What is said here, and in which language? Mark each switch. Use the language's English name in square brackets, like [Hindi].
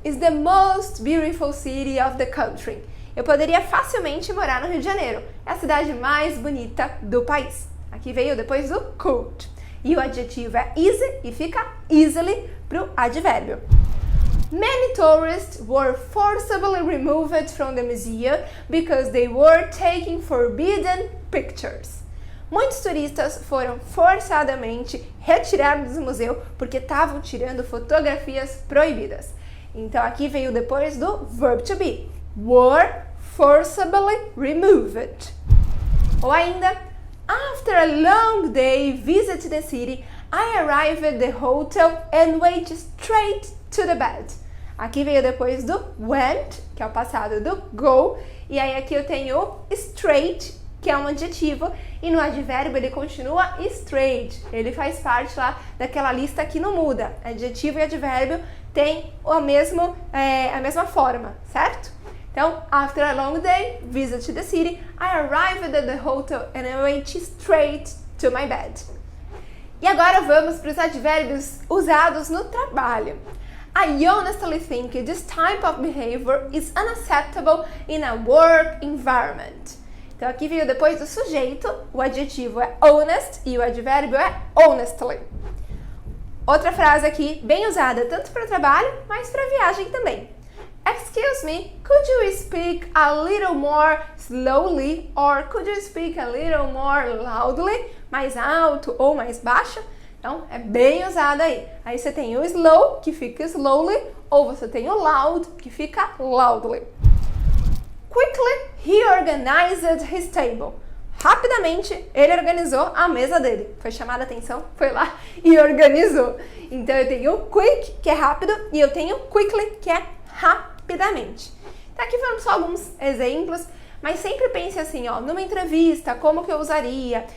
[English] It's the most beautiful city of the country. [Portuguese] Eu poderia facilmente morar no Rio de Janeiro. É a cidade mais bonita do país. Aqui veio depois do could. E o adjetivo é easy e fica easily pro advérbio. [English] Many tourists were forcibly removed from the museum because they were taking forbidden pictures. [Portuguese] Muitos turistas foram forçadamente retirados do museu porque estavam tirando fotografias proibidas. Então aqui veio depois do verb to be. [English] Were forcibly removed. [Portuguese] Ou ainda, [English] after a long day visit the city, I arrived at the hotel and went straight to the bed. [Portuguese] Aqui veio depois do went, que é o passado do go, e aí aqui eu tenho o straight, que é um adjetivo, e no advérbio ele continua straight. Ele faz parte lá daquela lista que não muda. Adjetivo e advérbio têm a mesma forma, certo? [English] Então, after a long day, visit the city, I arrived at the hotel and I went straight to my bed. [Portuguese] E agora vamos para os advérbios usados no trabalho. [English] I honestly think this type of behavior is unacceptable in a work environment. [Portuguese] Então, aqui veio depois do sujeito, o adjetivo é honest e o advérbio é honestly. Outra frase aqui, bem usada tanto para o trabalho, mas para a viagem também. [English] Excuse me, could you speak a little more slowly or could you speak a little more loudly? [Portuguese] Mais alto ou mais baixo? Então, é bem usado aí. Aí você tem o slow, que fica slowly, ou você tem o loud, que fica loudly. [English] Quickly, he organized his table. [Portuguese] Rapidamente, ele organizou a mesa dele. Foi chamada a atenção, foi lá e organizou. Então, eu tenho o quick, que é rápido, e eu tenho o quickly, que é rapidamente. Então, aqui foram só alguns exemplos, mas sempre pense assim, ó, numa entrevista, como que eu usaria?